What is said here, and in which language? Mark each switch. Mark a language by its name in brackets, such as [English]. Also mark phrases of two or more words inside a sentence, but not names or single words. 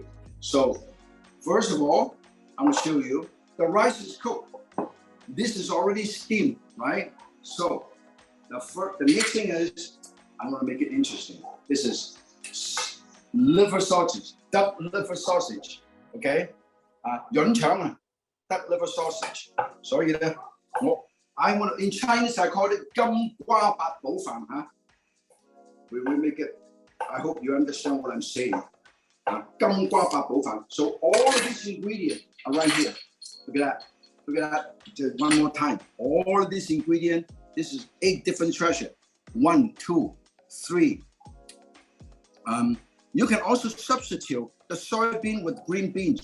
[English] So first of all, I'm gonna show you the rice is cooked. This is already steamed, right? So the next thing is I'm gonna make it interesting. This is liver sausage, duck liver sausage. Okay, 潤腸啊 duck liver sausage. [Cantonese] 所以咧， [English] I want in Chinese I call it 金瓜八寶飯嚇。We will make it. I hope you understand what I'm saying. 金瓜八寶飯. So all of these ingredients are right here. Look at that. Look at that. Just one more time. All of these ingredients. This is 8 different treasures. 1, 2, 3. You can also substitute the soybean with green beans.